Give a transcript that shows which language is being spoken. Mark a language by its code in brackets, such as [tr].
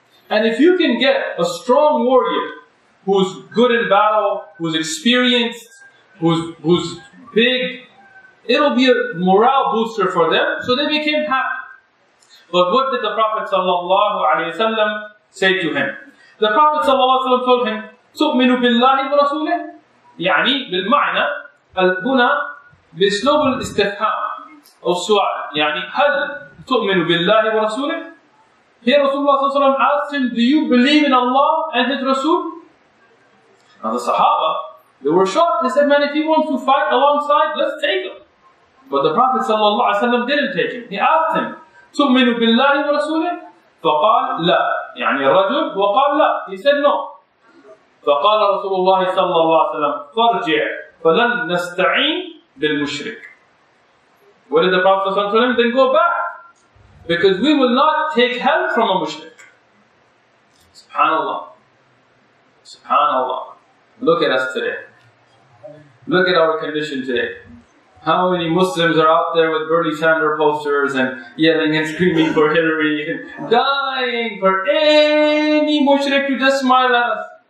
[en] And if you can get a strong warrior who's good in battle, who's experienced, who's big, it'll be a morale booster for them. So they became happy. But what did the Prophet ﷺ say to him? [ar] The Prophet ﷺ told him, تؤمن بالله ورسوله؟ يعني بالمعنى هنا بأسلوب الاستفهام أو السؤال. يعني هل تؤمن بالله ورسوله? [en] Here Rasulullah ﷺ asked him, do you believe in Allah and His Rasul? Now the Sahaba, they were shocked. They said, man, if he wants to fight alongside, let's take him. But the Prophet ﷺ didn't take him. He asked him, [ar] تؤمن بالله ورسوله؟ فقال لا. يعني الرجل وقال لا. [en] He said no. [ar] فقال رسول الله صلى الله عليه وسلم فارجع فلن نستعين بالمشرك. [en] What did the Prophet ﷺ tell him? Then go back. Because we will not take help from a mushrik. Subhanallah. Subhanallah. Look at us today. Look at our condition today. How many Muslims are out there with Bernie Sanders posters and yelling and screaming for Hillary and dying for any mushrik to just smile at us.